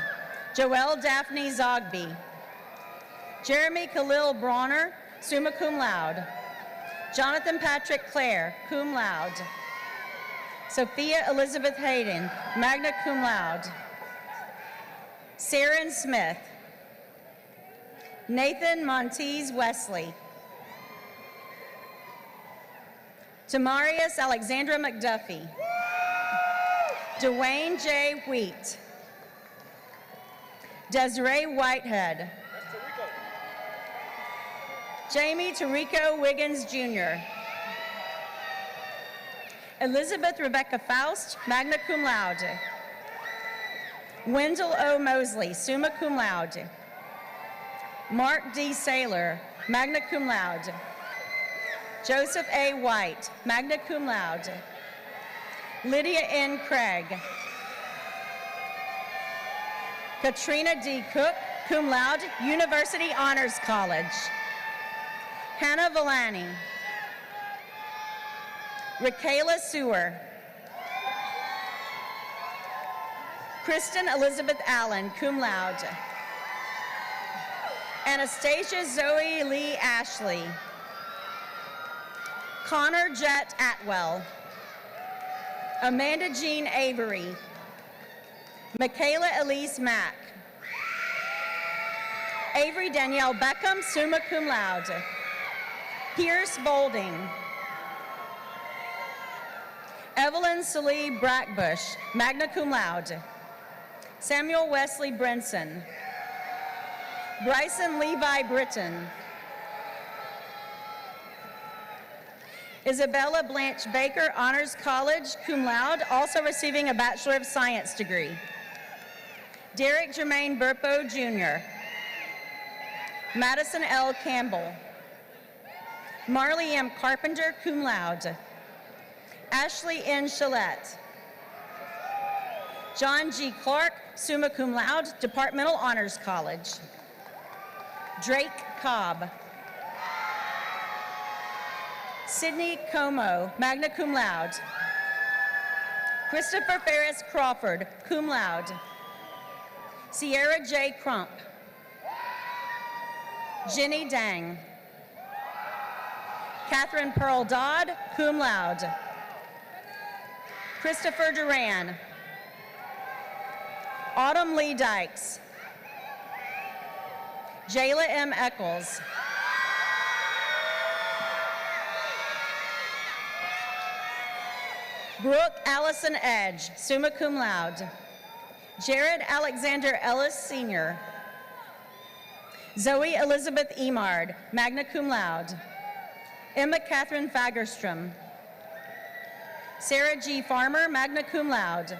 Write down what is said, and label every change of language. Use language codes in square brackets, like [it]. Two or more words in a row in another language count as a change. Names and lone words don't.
[en] Joelle Daphne Zogby. Jeremy Khalil Bronner, [la] summa cum laude. [en] Jonathan Patrick Clare, [la] cum laude. [en] Sophia Elizabeth Hayden, [la] magna cum laude. [en] Saren Smith. Nathan Montez Wesley. Tamarius Alexandra McDuffie. Dwayne J. Wheat. Desiree Whitehead. Jamie Tarico Wiggins Jr. Elizabeth Rebecca Faust, [la] magna cum laude. [en] Wendell O. Mosley, [la] summa cum laude. [en] Mark D. Saylor, [la] magna cum laude. [en] Joseph A. White, [la] magna cum laude. [en] Lydia N. Craig. Katrina D. Cook, [la] cum laude, [en] University Honors College. Hannah Villani. Rakayla Sewer. Kristen Elizabeth Allen, [la] cum laude. [en] Anastasia Zoe Lee Ashley. Connor Jett Atwell. Amanda Jean Avery. Michaela Elise Mack. Avery Danielle Beckham, [la] summa cum laude. [en] Pierce Bolding. Evelyn Salee Brackbush, magna cum laude. Samuel Wesley Brinson. Bryson Levi Britton. Isabella Blanche Baker, Honors College, [la] cum laude, [en] also receiving a Bachelor of Science degree. Derek Jermaine Burpo, Jr. Madison L. Campbell. Marley M. Carpenter, [la] cum laude. [en] Ashley N. Chalette. John G. Clark, [la] summa cum laude, [en] Departmental Honors College. Drake Cobb. Sydney Como, [la] magna cum laude. [en] Christopher Ferris Crawford, [la] cum laude. [en] Sierra J. Crump. Jenny Dang. Catherine Pearl Dodd, [la] cum laude. [en] Christopher Duran. Autumn Lee Dykes. Jayla M. Eccles. Brooke Allison Edge, [la] summa cum laude. [en] Jared Alexander Ellis, Sr. Zoe Elizabeth Emard, [la] magna cum laude. [en] Emma Catherine Fagerstrom. Sarah G. Farmer, [la] magna cum laude.